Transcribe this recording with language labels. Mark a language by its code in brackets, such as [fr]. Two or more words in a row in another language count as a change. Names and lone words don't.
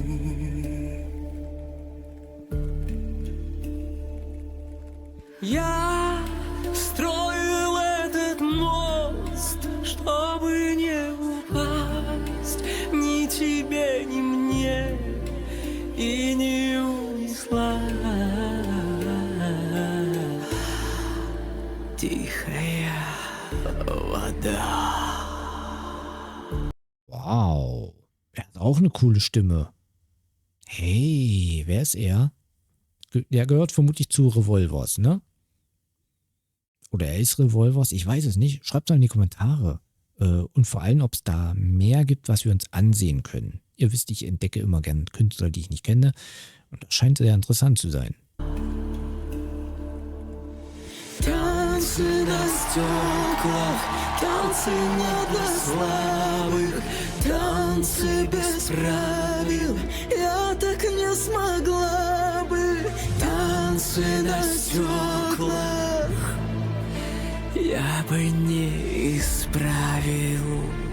[ru] Я строил этот мост, чтобы не упасть ни тебе, ни мне, и не унесла тихая вода. [de] Wow. Er hat auch eine coole Stimme. Hey, wer ist er? Der gehört vermutlich zu Revolvers, ne? Oder er ist Revolvers, ich weiß es nicht. Schreibt mal in die Kommentare. Und vor allem, ob es da mehr gibt, was wir uns ansehen können. Ihr wisst, ich entdecke immer gerne Künstler, die ich nicht kenne. Und das scheint sehr interessant zu sein. [ru] Танцы на стеклах, танцы не для слабых, танцы без правил, я так не смогла бы. Танцы на стеклах, я бы не исправил.